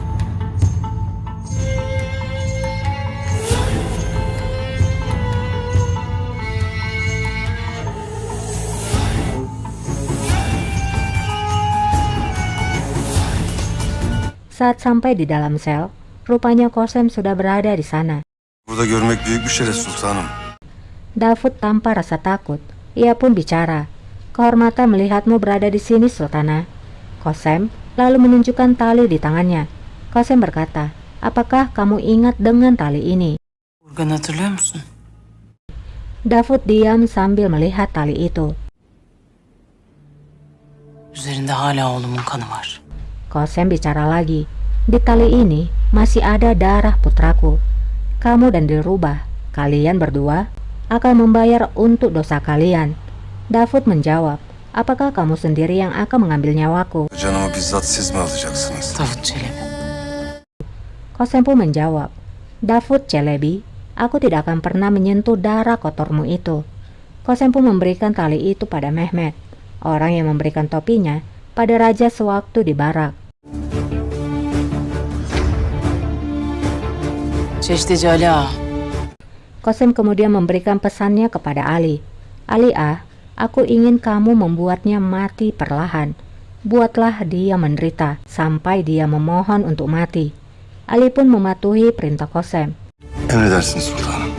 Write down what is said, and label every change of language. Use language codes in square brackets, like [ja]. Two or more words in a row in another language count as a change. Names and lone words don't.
[id] Saat sampai di dalam sel, rupanya Qasem sudah berada di sana. [tr] Burada görmek büyük bir şeref sultanım. [id] Davud tanpa rasa takut, ia pun bicara. Kehormatan melihatmu berada di sini, Sultana. Qasem lalu menunjukkan tali di tangannya. Qasem berkata, apakah kamu ingat dengan tali ini? [tr] Urgan'ı hatırlıyor musun? [id] Davud diam sambil melihat tali itu. [tr] Üzerinde hala oğlumun kanı var. [id] Qasem bicara lagi, di tali ini masih ada darah putraku. Kamu dan Dilruba, kalian berdua akan membayar untuk dosa kalian. Davud menjawab, apakah kamu sendiri yang akan mengambil nyawaku? [tr] Canımı bizzat siz mi alacaksınız? Davut Çelebi. [id] Qasem pun menjawab, Davud Celebi, aku tidak akan pernah menyentuh darah kotormu itu. Qasem pun memberikan tali itu pada Mehmet, orang yang memberikan topinya pada raja sewaktu di barak. Çeşiteci Ali Ağa. Qasem kemudian memberikan pesannya kepada Ali. Ali aku ingin kamu membuatnya mati perlahan. Buatlah dia menderita sampai dia memohon untuk mati. Ali pun mematuhi perintah Qasem. [tr] Emredersiniz sultanım.